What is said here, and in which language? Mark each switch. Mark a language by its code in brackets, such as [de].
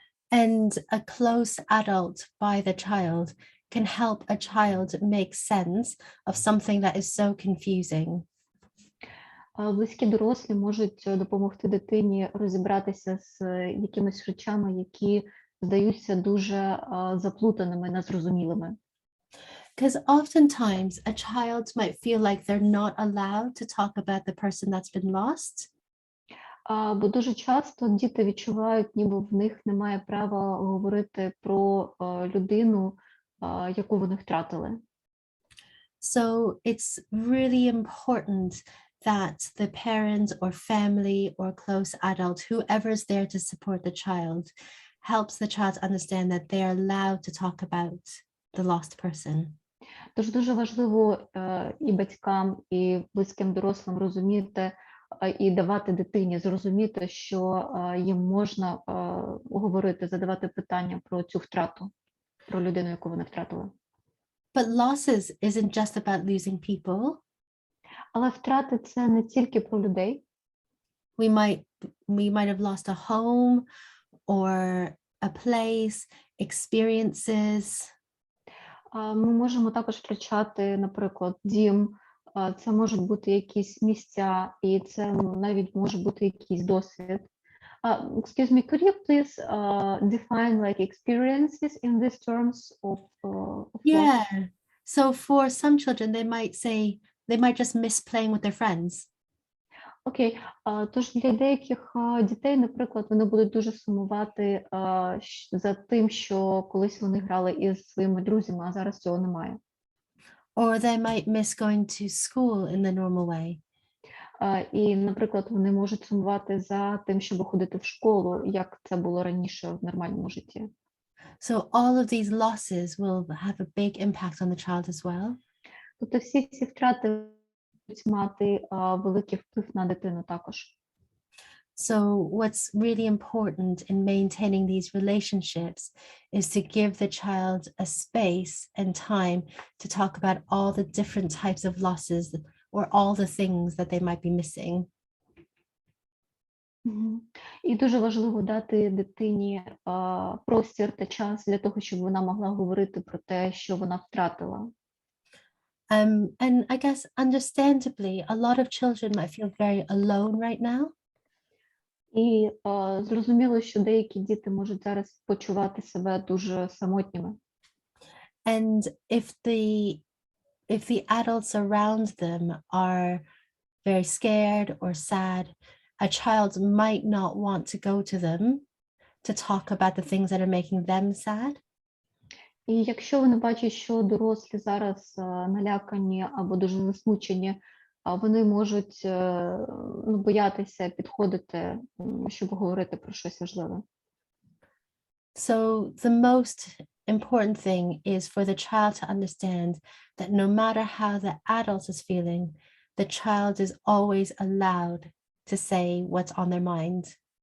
[en] And a close adult by the child can help a child make sense of something that is so confusing. [uk] Близькі дорослі можуть допомогти дитині розібратися з якимись речами, які здаються дуже заплутаними, незрозумілими. [en] Because oftentimes a child might feel like they're not allowed to talk about the person that's been lost. [uk] Бо дуже часто діти відчувають, ніби в них немає права говорити про людину, яку вони втратили. [en] So it's really important that the parent or family or close adult, whoever is there to support the child, helps the child understand that they are allowed to talk about the lost person. [uk] Тож дуже важливо і батькам, і близьким дорослим розуміти і давати дитині зрозуміти, що їм можна говорити, задавати питання про цю втрату, про людину, яку вони втратили. [en] But losses isn't just about losing people. [uk] Але втрати – це не тільки про людей. [en] We might have lost a home or a place, experiences. [uk] Ми можемо також втрачати, наприклад, дім, це можуть бути якісь місця, і це навіть може бути якийсь досвід. [en] Excuse me, could you please define like experiences in these terms of Yeah. So for some children, they might just miss playing with their friends. [uk] Окей, тож для деяких дітей, наприклад, вони будуть дуже сумувати за тим, що колись вони грали із своїми друзями, а зараз цього немає. [en] Or they might miss going to school in the normal way. [uk] І, наприклад, вони можуть сумувати за тим, щоб ходити в школу, як це було раніше в нормальному житті. [en] So all of these losses will have a big impact on the child as well. [uk] Тобто всі ці втрати будуть мати великий вплив на дитину також. [en] So what's really important in maintaining these relationships is to give the child a space and time to talk about all the different types of losses or all the things that they might be missing. [uk] І дуже важливо дати дитині простір та час для того, щоб вона могла говорити про те, що вона втратила. [en] And I guess understandably, a lot of children might feel very alone right now. [uk] І зрозуміло, що деякі діти можуть зараз почувати себе дуже самотніми. [en] And if the adults around them are very scared or sad, a child might not want to go to them to talk about the things that are making them sad. [uk] І якщо вони бачать, що дорослі зараз налякані або дуже засмучені, вони можуть боятися підходити, щоб говорити про щось важливе. [en] So the most important thing is for the child to understand that no matter how the adult is feeling, the child is always allowed to say what's on their mind.